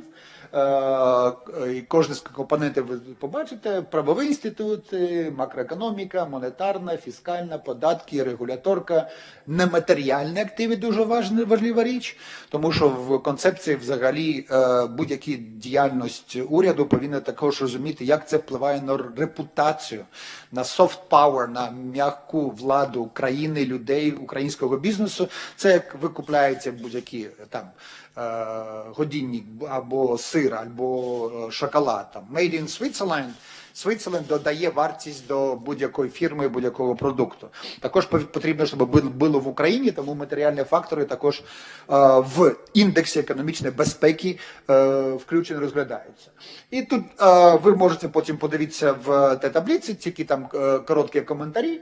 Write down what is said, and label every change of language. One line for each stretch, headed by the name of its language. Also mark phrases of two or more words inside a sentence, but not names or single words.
Ukrainian: І кожен з компонентів ви побачите: правові інститути, макроекономіка, монетарна, фіскальна, податки, регуляторка, нематеріальні активи – дуже важлива річ, тому що в концепції взагалі будь-яка діяльність уряду повинна також розуміти, як це впливає на репутацію, на
English: soft power,
Ukrainian: на м'яку владу країни, людей, українського бізнесу. Це як ви купляєте будь-які там годинник, або сир, або шоколад, там,
English: made in Switzerland.
Ukrainian: Switzerland додає вартість до будь-якої фірми, будь-якого продукту. Також потрібно, щоб було в Україні, тому матеріальні фактори також в індексі економічної безпеки включені, розглядаються. І тут ви можете потім подивитися в тій таблиці, тільки там короткі коментарі.